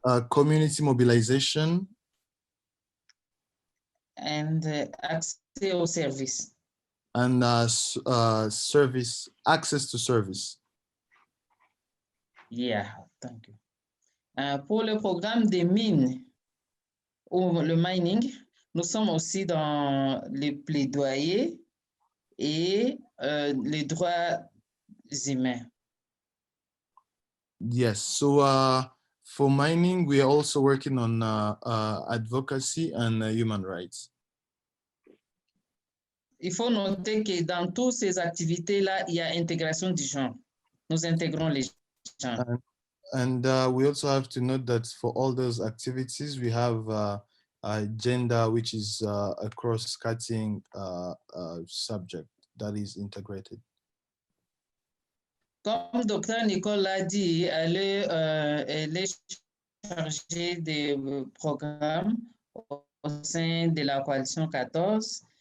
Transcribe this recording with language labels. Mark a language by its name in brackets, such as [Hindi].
[English] community mobilization, and [French] accès aux services. [English] And service, access to service. Yeah, thank you. [French] Pour le programme des mines ou le mining, nous sommes aussi dans les plaidoyers et les droits humains. [English] Yes, so for mining, we are also working on advocacy and human rights. [French] Il faut noter que dans toutes ces activités-là, il y a intégration du genre. Nous intégrons les gens. [English] And we also have to note that for all those activities, we have gender, which is a cross-cutting subject that is integrated. [French] Comme Dr Nicole l'a dit, elle est chargée des programmes au sein de la coalition 14.